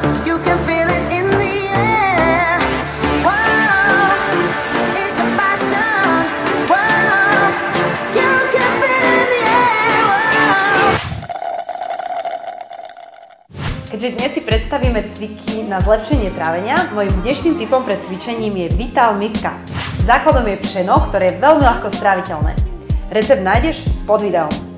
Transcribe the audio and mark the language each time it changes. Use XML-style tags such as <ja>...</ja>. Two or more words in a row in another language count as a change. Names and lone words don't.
<en>You can feel it in the air. Wow, it's a passion. Wow, you can feel it in the air. Wow.</en> <sk>Keďže dnes si predstavíme cviky na zlepšenie trávenia, mojím dnešným tipom pred cvičením je Vital Miska. Základom je pšeno, ktoré je veľmi ľahko stráviteľné. Recept nájdeš pod videom.</sk>